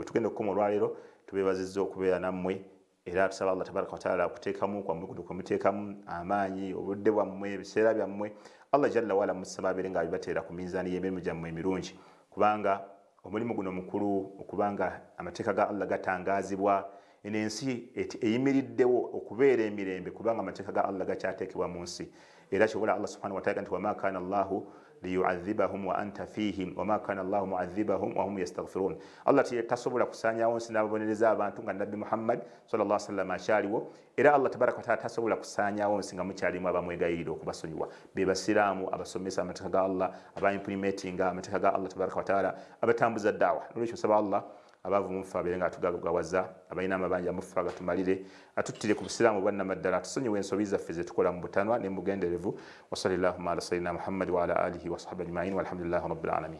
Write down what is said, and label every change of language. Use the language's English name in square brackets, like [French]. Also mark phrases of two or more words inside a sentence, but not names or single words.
[Ganda] Wetugenda okukoma olwaleero tubeebazizza okubeera nammwe era tusaba Allah [Arabic] تبارك وتعالى [Ganda] okuteekamu kwammwe kumuteekamu amaanyi obudde bwammwe ebiseera byammwe Allah [Arabic] جل وعلا [Ganda] musaba abeere nga abibateera ku mizaani y'emirimu gyammwe emirungi kubanga omulimu guno mukulu okubanga amateeka ga Allah gatangaazibwa ensi eyimiriddewo okubeera emirembe kubanga amateeka ga Allah gakyateekebwa mu nsi era kyobola Allah [Arabic] سبحانه وتعالى [Ganda] nti [Arabic] وما كان الله ليعذبهم وأنت فيهم وما كان الله معذبهم وهم يستغفرون. [Ganda] Allah tasobola kusaanyawo nsi n'ababonereza abantu nga Nabbi Muhammad [Arabic] صلى الله عليه وسلم [Ganda] akyaliwo era Allah [Arabic] تبارك وتعالى [Ganda] tasobola kusaanyawo nsi nga mukyalimu abamwegayirira okubasonyiwa be basiraamu abasomesa amateeka ga Allah abaimplementinga amateeka ga Allah [Arabic] تبارك وتعالى [Ganda] abatambuza daawa. Nolwekyo saba Allah abavu mufa abeere nga atugagawaza abalina amabanja mufa gatumalire atuttire ku busiraamu bwannamaddala atusonyiwe ensobi zaffe ze tukola mu butanwa ne mu bugenderevu [Arabic] وصلى الله على سيدنا محمد وعلى آله وصحبه أجمعين والحمد لله رب العالمين.